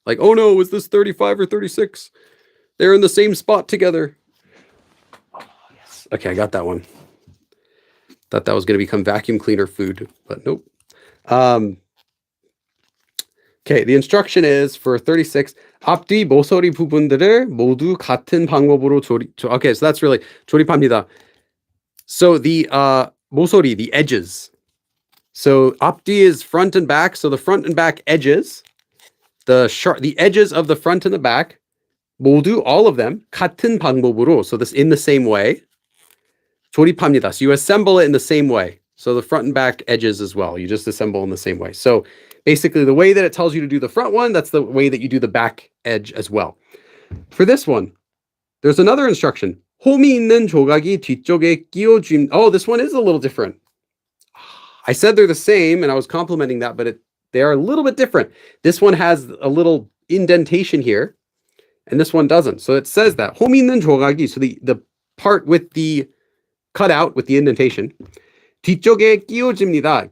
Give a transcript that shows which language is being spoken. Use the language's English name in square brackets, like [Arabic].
[English] Like, oh no, is this 35 or 36? They're in the same spot together. Oh, yes. Okay, I got that one. Thought that was going to become vacuum cleaner food, but nope. Okay, the instruction is for 36. [Korean] 앞뒤 모서리 부분들을 모두 같은 방법으로 [English] Okay, so that's really [Korean] 조립합니다. [English] So the 모서리, the edges. So 앞뒤 is front and back. So the front and back edges, the edges of the front and the back, 모두, all of them, [Korean] 같은 방법으로. [English] So this in the same way. [Korean] 조립합니다. [English] So you assemble it in the same way. So the front and back edges as well. You just assemble in the same way. So basically the way that it tells you to do the front one, that's the way that you do the back edge as well. For this one, there's another instruction. [Korean] 홈이 있는 조각이 뒤쪽에 끼워줌. [English] Oh, this one is a little different. I said they're the same, and I was complimenting that, but they are a little bit different. This one has a little indentation here, and this one doesn't. So it says that [Korean] 홈이 있는 조각이, [English] so the part with the cutout with the indentation, [Korean] 뒤쪽에 끼워집니다.